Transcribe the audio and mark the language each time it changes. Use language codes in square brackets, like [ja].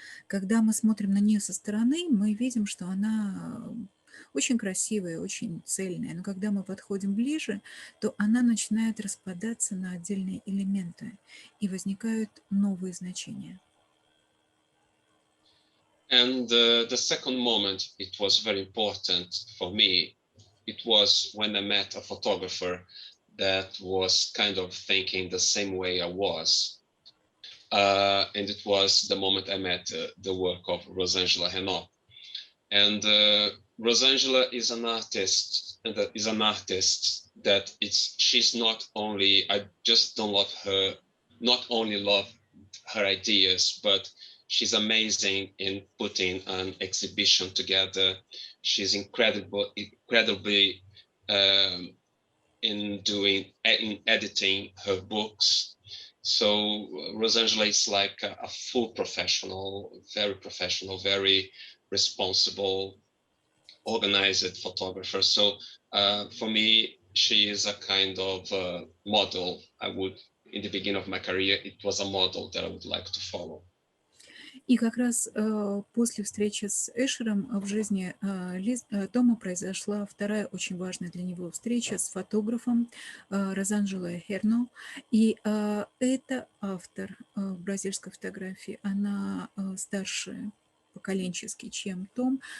[ru] Когда мы смотрим на нее со стороны, мы видим, что она очень красивая, очень цельная. Но когда мы подходим ближе, то она начинает распадаться на отдельные элементы, и возникают новые значения. [en] And the second moment, it was very important for me. It was when I met a photographer that was kind of thinking the same way I was. And it was the moment I met the work of Rozanželé Rенно. And Rozanželé is an artist, and that is an artist that she's not only, I just don't love her, not only love her ideas, but she's amazing in putting an exhibition together. She's incredibly in editing her books. So Rozanželé is like a full professional, very responsible, organized photographer. So for me, she is a kind of model. In the beginning of my career, it was a model that I would like to follow. [ru] И как раз после встречи с Эшером в жизни Тома произошла вторая очень важная для него встреча с фотографом Розанжеле Ренно. И это автор бразильской фотографии. Она старше поколенчески, чем Том.